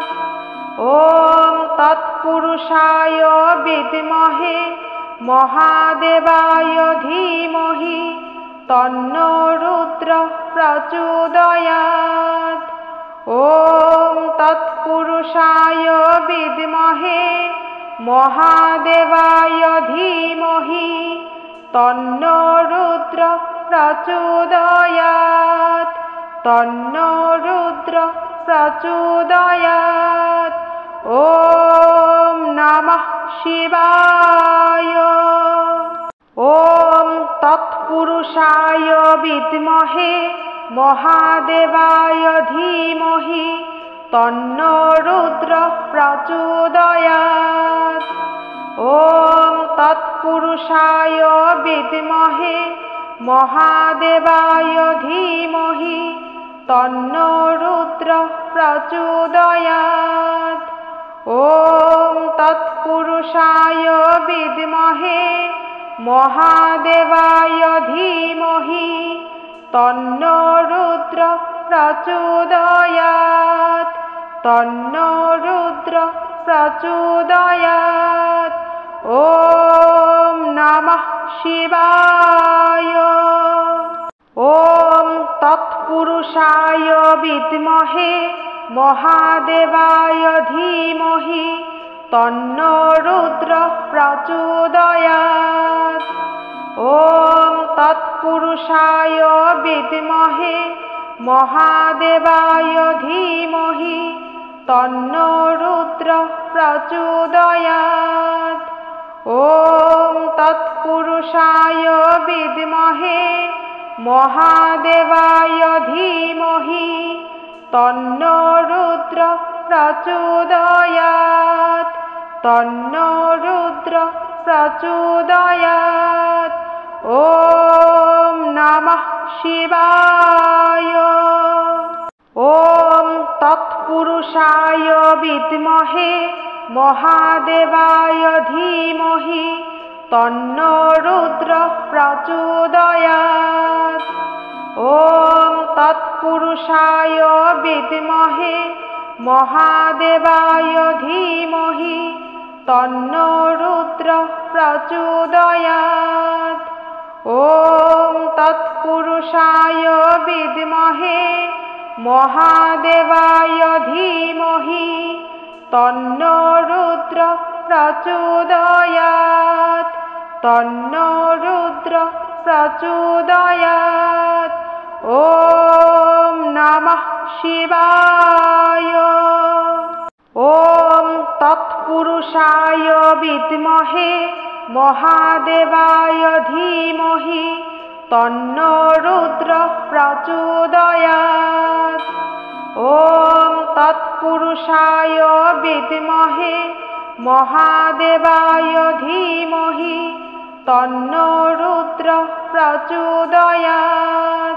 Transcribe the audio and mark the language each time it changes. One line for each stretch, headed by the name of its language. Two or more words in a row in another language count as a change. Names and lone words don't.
Sanskrit: ওম তৎপুরুষায় বিদ্মহে মহাদেবায় ধীমহি তন্নো রুদ্র প্রচোদয়াৎ। ওম তৎপুরুষায় বিদ্মহে মহাদেবায় ধীমহি তন্নো রুদ্র প্রচোদয়াৎ। তন্নো রুদ্র প্রচোদয়াৎ। ওম নমঃ শিবায়। ওম তৎপুরুষায় বিদ্মহে মহাদেবায় ধীমহি তন্নো রুদ্র প্রচোদয়াৎ। ওম তৎপুরুষায় বিদ্মহে মহাদেবায় ধীমহি তন্নো রুদ্র প্রচোদয়াৎ। ওম তৎপুরুষায় বিদ্মহে মহাদেবায় ধীমহি তন্নো রুদ্র প্রচোদয়াৎ। তন্নো রুদ্র প্রচোদয়াৎ। ওম নমঃ শিবায়। ওম তৎপুরুষায় বিদ্মহে মহাদেবায় ধীমহি তন্নো রুদ্র প্রচোদয়াৎ। ওম তৎ তৎপুরুষায় বিদ্মহে মহাদেবায় ধীমহি তন্নো রুদ্র প্রচোদয়াৎ। ওম তৎপুরুষায় বিদ্মহে মহাদেবায় ধীমহি তন্নো রুদ্র প্রচোদয়াৎ। তন্নো রুদ্র প্রচোদয়াৎ। ওম নমঃ শিবায়। ওম তৎপুরুষায় বিদ্মহে মহাদেবায় ধীমহি তন্নো রুদ্র প্রচোদয়াৎ। ওম তৎপুরুষায় বিদ্মহে মহাদেবায় ধীমহি তন্নো রুদ্র প্রচোদয়াৎ। ওম তৎপুরুষায় বিদ্মহে মহাদেবায় ধীমহি তন্নো রুদ্র প্রচোদয়াৎ। তন্নো রুদ্র প্রচোদয়াৎ। ওম নমঃ শিবায়। ওম তৎপুরুষায় বিদ্মহে মহাদেবায় ধীমহি তন্নো রুদ্র প্রচোদয়াৎ। ওম তৎপুরুষায় বিদ্মহে মহাদেবায় ধীমহি তন্নো রুদ্র প্রচোদয়াৎ।